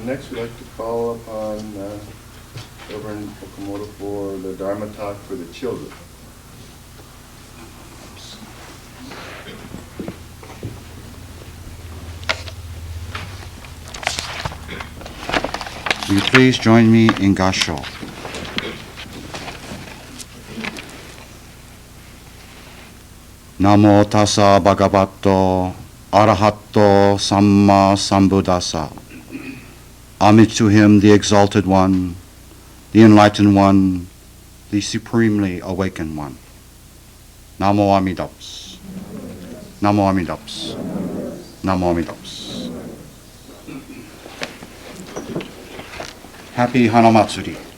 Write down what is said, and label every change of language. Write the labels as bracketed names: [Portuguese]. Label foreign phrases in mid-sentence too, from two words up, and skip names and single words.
[English] Next we'd like to call upon Reverend Okamoto for the Dharma talk for the children. Will you please join me in Gasho? [Pali] Namo tassa bhagavato arahato samma sambuddhassa. [English] Homage to him, the exalted one, the enlightened one, the supremely awakened one. [Japanese] Namo Amidaps. Namo Amidaps. Namo Amidaps. [English] Happy HanaMatsuri.